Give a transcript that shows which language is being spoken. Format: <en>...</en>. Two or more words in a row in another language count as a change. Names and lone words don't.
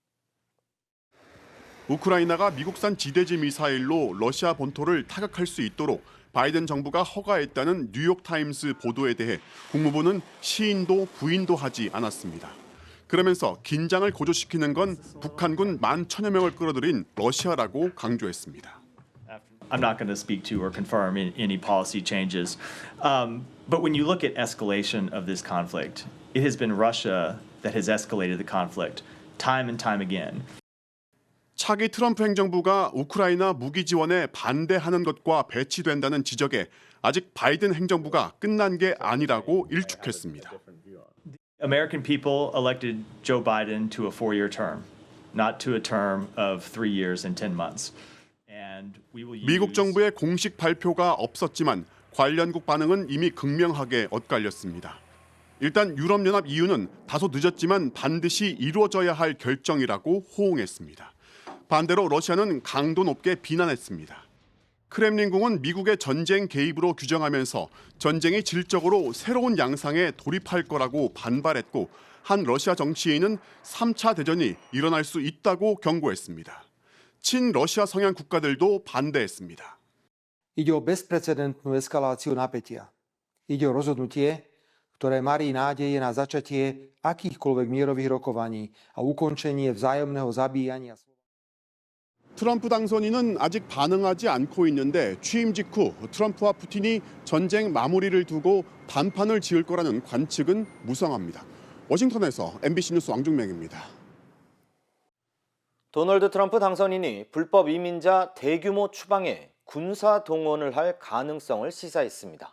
<ko>우크라이나가 미국산 지대지 미사일로 러시아 본토를 타격할 수 있도록 바이든 정부가 허가했다는 뉴욕타임스 보도에 대해 국무부는 시인도 부인도 하지 않았습니다. 그러면서 긴장을 고조시키는 건 북한군 11,000여 명을 끌어들인 러시아라고 강조했습니다.</ko> <en>I'm not going to speak to or confirm any policy changes. But when you look at escalation of this conflict, it has been Russia that has escalated the conflict time and time again.</en> <ko>차기 트럼프 행정부가 우크라이나 무기 지원에 반대하는 것과 배치된다는 지적에 아직 바이든 행정부가 끝난 게 아니라고 일축했습니다.</ko> <en>American people elected Joe Biden to a 4-year term, not to a term of 3 years and 10 months. And we will use...</en> <ko>미국 정부의 공식 발표가 없었지만 관련국 반응은 이미 극명하게 엇갈렸습니다. 일단 유럽연합 EU는 다소 늦었지만 반드시 이루어져야 할 결정이라고 호응했습니다. 반대로 러시아는 강도 높게 비난했습니다. 크렘린궁은 미국의 전쟁 개입으로 규정하면서 전쟁이 질적으로 새로운 양상에 돌입할 거라고 반발했고 한 러시아 정치인은 3차 대전이 일어날 수 있다고 경고했습니다. 친러시아 성향 국가들도 반대했습니다.</ko> <sk>Ide o bezprecedentnú eskaláciu napätia. Ide o rozhodnutie, ktoré marí nádeje na začatie akýchkoľvek mierových rokovaní a ukončenie vzájomného zabíjania.</sk> <ko>트럼프 당선인은 아직 반응하지 않고 있는데 취임 직후 트럼프와 푸틴이 전쟁 마무리를 두고 단판을 지을 거라는 관측은 무성합니다. 워싱턴에서 MBC 뉴스 왕중명입니다. 도널드 트럼프 당선인이 불법 이민자 대규모 추방에 군사 동원을 할 가능성을 시사했습니다.</ko>